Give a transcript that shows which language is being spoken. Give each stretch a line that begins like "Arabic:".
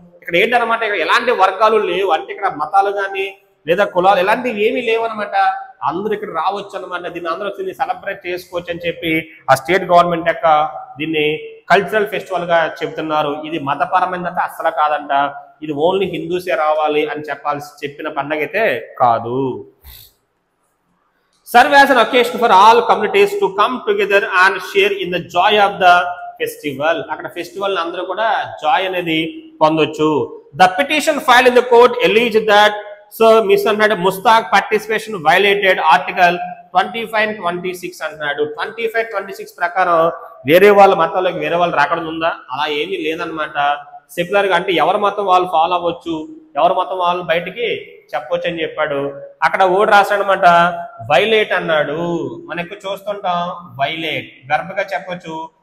Telugu: ఇక్కడ ఏంటనమాట, ఇక్కడ ఎలాంటి వర్గాలు లేవు. అంటే ఇక్కడ మతాలు కానీ లేదా కులాలు ఎలాంటివి ఏమీ లేవు అనమాట. అందరూ ఇక్కడ రావచ్చు అనమాట. దీన్ని అందరూ వచ్చి సెలబ్రేట్ చేసుకోవచ్చు అని చెప్పి ఆ స్టేట్ గవర్నమెంట్ యొక్క దీన్ని కల్చరల్ ఫెస్టివల్ గా చెబుతున్నారు. ఇది మతపరమైనదంటే అస్సలు కాదంట. ఇది ఓన్లీ హిందూసే రావాలి అని చెప్పిన పండగ అయితే కాదు.
English: Serve as an occasion for all communities to come together and share in the joy of the festival.
Telugu: అక్కడ ఫెస్టివల్ అందరూ కూడా జాయ్ అనేది పొందొచ్చు.
English: The petition filed in the court alleged that అన్నాడు Mushtaq participation violated article 25 and 26 అంటున్నాడు.
Telugu: 25, 26 ప్రకారం వేరే వాళ్ళ మతంలోకి వేరే వాళ్ళు రాకడం ఉందా? అలా ఏమీ లేదనమాట. సెక్యులర్ గా అంటే ఎవరి మతం వాళ్ళు ఫాలో అవ్వచ్చు, ఎవరి మతం వాళ్ళు బయటికి చెప్పొచ్చు అని చెప్పాడు. అక్కడ ఓడి రాశాడనమాట వైలేట్ అన్నాడు. మనం ఎక్కువ చూస్తుంటాం వైలేట్, గర్భగా చెప్పొచ్చు.